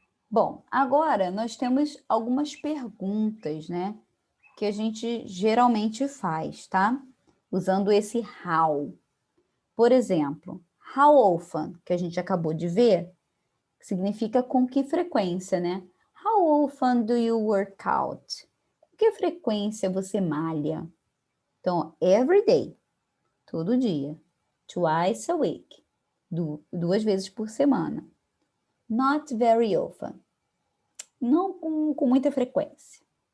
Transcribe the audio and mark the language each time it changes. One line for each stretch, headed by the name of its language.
Portuguese: Bom, agora nós temos algumas perguntas, né? Que a gente geralmente faz, tá? Usando esse how. Por exemplo, how often, que a gente acabou de ver, significa com que frequência, né?
English: How often do you work out?
Portuguese: Com que frequência você malha? Então,
English: every day,
Portuguese: todo dia.
English: Twice a week,
Portuguese: 2 vezes por semana.
English: Not very often,
Portuguese: não com muita frequência.